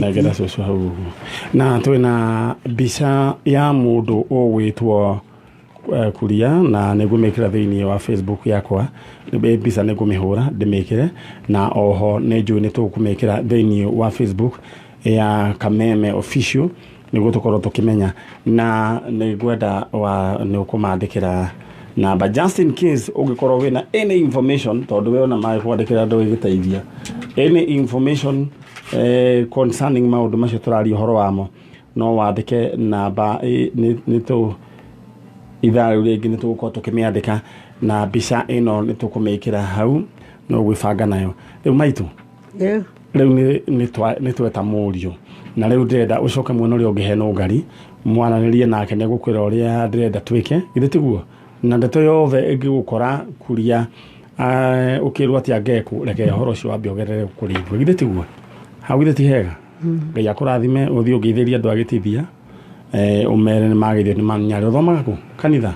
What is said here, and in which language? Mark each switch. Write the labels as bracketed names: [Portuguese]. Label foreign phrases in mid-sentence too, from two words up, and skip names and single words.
[Kikuyu] negera cũcũ hau ũguo na twĩna mbica ya mũndũ ũgwĩtwo Kuria na nĩngũmĩkĩra thĩinĩ wa Facebook yakwa mbica nĩngũmĩhũra ndĩmĩkĩre na oho nĩ njũĩ nĩ tũkũmĩkĩra thĩinĩ wa Facebook ya Kameme Official nĩguo tũkorwo tũkĩmenya na nĩngwenda nĩ ũkũmandĩkĩra namba [English] just in case [Kikuyu] ũngĩkorwo wĩna [English] any information [Kikuyu] tondũ we ona magĩkwandĩkĩra andũ gĩgĩteithia [English] any information concerning [Kikuyu] maũndũ macio tũraria ũhoro wamo no wandĩke namba nĩ ithaa rĩu rĩngĩ nĩ tũgũkorwo tũkĩmĩandĩka na mbica ĩno nĩ tũkũmĩkĩra hau no gwĩbanga nayo rĩu maitũ rĩu nĩ tweta mũriũ na rĩu ndĩrenda ũcoke mwena ũrĩa ũngĩ he Nungari mwananĩrie nake nĩ gũkwĩra ũrĩa ndĩrenda twĩke githĩ tiguo na ndeto yothe ĩngĩgũkora Kuria ũkĩrwo atĩ angeku reke ũhoro ũcio wambe ũgerere kũrĩ ithuĩ githĩ tiguo hau githĩ ti hega Ngai akũrathime ũthiĩ ũgeithĩrie andũ agĩtithia umere nĩ magĩthio nĩ manyarĩ ũthomaga kũ kanitha